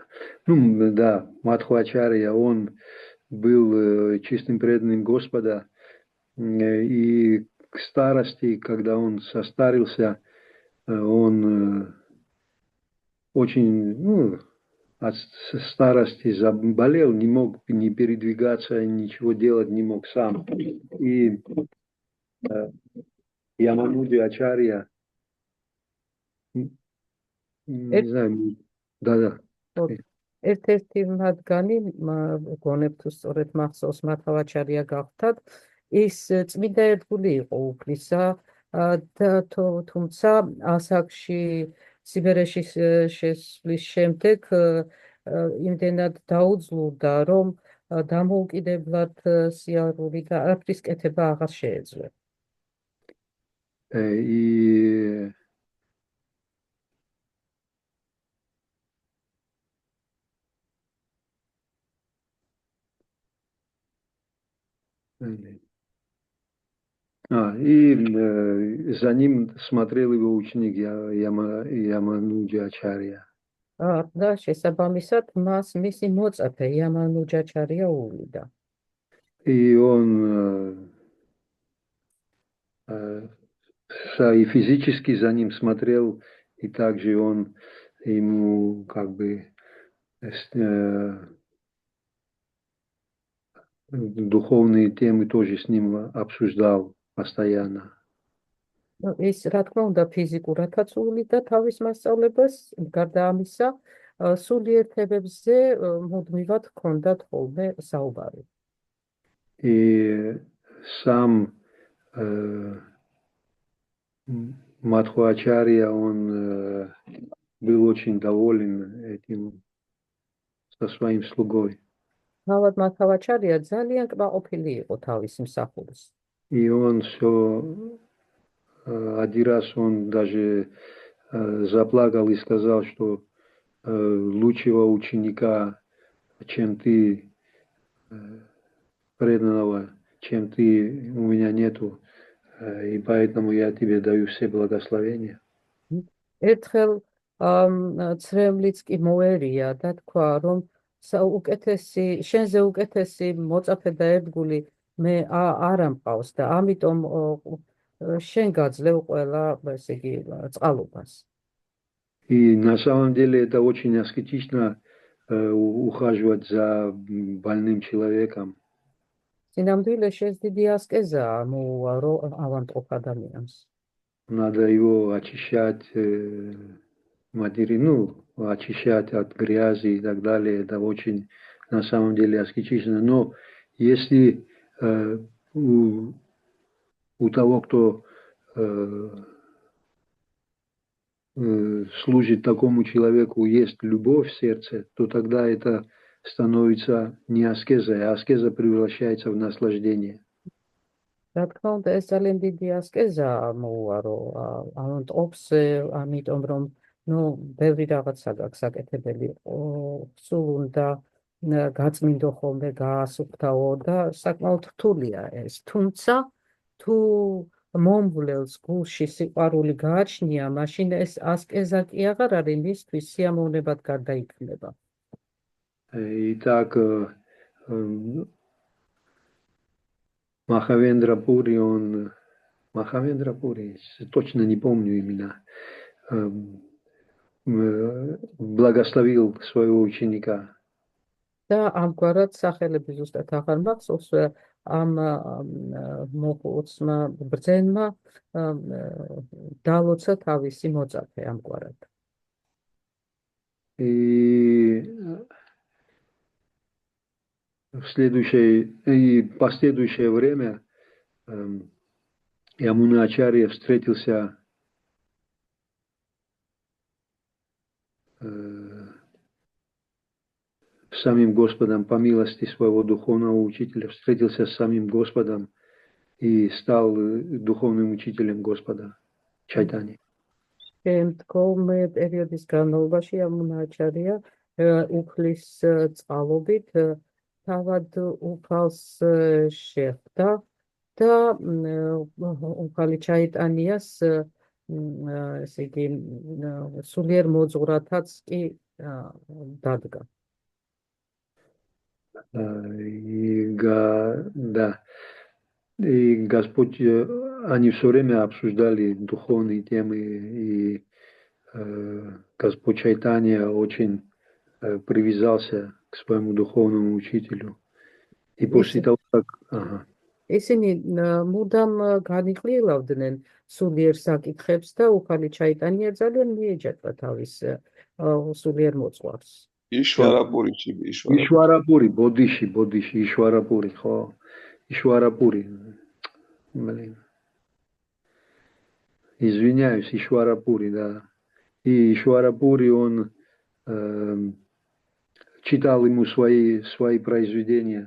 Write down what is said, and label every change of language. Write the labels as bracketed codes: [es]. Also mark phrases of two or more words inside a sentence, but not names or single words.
[ru] Ну, да, Матхва Ачарья, он был чистым преданным Господа, и к старости, когда он состарился, он очень, от старости заболел, не мог ни передвигаться, ничего делать не мог сам. И Ямануди Ачарья, не знаю, да. [ka] ერთ-ერთი მათგანი გონებ თუ სწორედ მახსოვს მათავ აჩარია გახდათ, ის წმინდა ერთგული იყო უფლისა და თუმცა ასაკში სიბერეში შესვლის შემდეგ იმდენად დაუძლურდა, რომ დამოუკიდებლად სიარული და არაფრის კეთება აღარ შეეძლო. [ru] И за ним смотрел его ученик Ямануджа Ачарья. [ka] და შესაბამისად მას მისი მოწაფე ямануджа ачарья უვლიდა. [ru] И он и физически за ним смотрел и также он ему духовные темы тоже с ним обсуждал постоянно. [ka] ის რა თქმა უნდა ფიზიკურადაც უვლი და თავის მასწავლებას გარდა ამისა სულიერთებებზე მუდმივად ჰქონდათ ხოლმე საუბარი. [ru] И сам Мадхвачарья, он был очень доволен этим со своим слугой. [ka] თავად მათავაჩარია ძალიან კმაყოფილი იყო თავისი მსახურის. [ru] И он все один раз он даже заплакал и сказал, что лучшего ученика, чем ты, преданного, чем ты, у меня нету, и поэтому я тебе даю все благословения. [ka] ერთხელ ცრემლიც კი მოერია და თქვა, რომ შენზე უკეთესი მოწაფე და ერთგული მე არ ამყავს და ამიტომ შენ გაძლევ ყველა, ესე იგი, წყალობას. [ru] И на самом деле это очень аскетично ухаживать за больным человеком. [ka] სინამდვილეში ეს დიდი ასკეზაა მოუვარო ავანტყოფ ადამიანს. [ru] Надо его очищать, очищать от грязи и так далее. Это очень на самом деле аскетично. Но если у того, кто служит такому человеку, есть любовь в сердце, то тогда это становится не аскезой, а аскеза превращается в наслаждение. [ka] რა თქმა უნდა, ეს ძალიან დიდი ასკეზაა მოუვარო ავანტყოფს, ამიტომ რომ ბევრი რაღაცა გაქვს საკეთებელი, სულ უნდა გაწმინდო ხოლმე, გაასუფთავო და საკმაოდ რთულია ეს. თუმცა თუ მომბლელს გულში სიყვარული გააჩნია, მაშინ ეს ასკეზა კი აღარ არის, მისთვის სიამოვნებად გარდაიქმნება. [ru] Итак, Махавендра Пури, точно не помню имена, благословил своего ученика. [ka] და ამგვარად სახელები ზუსტად აღარ მახსოვს, ამ მოხუცმა ბრძენმა დალოცა თავისი მოწაფე ამგვარად. [ru] И в последующее время Ямуначарья встретился с самим Господом по милости своего духовного учителя, встретился с самим Господом и стал духовным учителем Господа Чайтани. [ka] შემდგომ პერიოდის განმავლობაში ამუნაჩარია უფლის წყალობით თავად უფალს შეხვდა და უფალი ჩაიტანიას ესე იგი სულიერ მოძღვრათაც კი დადგა. [ru] И Господь, они все время обсуждали духовные темы, и Господь Чайтанья очень привязался к своему духовному учителю. И после того, как... [ka] ისინი მუდამ განიყრილავდნენ სულიერ საკითხებს და უფალი ჩაიტანია ძალიან მიეჯაჭვა თავის სულიერ მოძღვარს. [ru] Ишварапури, бодиши, Ишварапури, ხო? Ишварапури. Блин. Извиняюсь, Ишварапури, да. И Ишварапури, он читал ему свои произведения.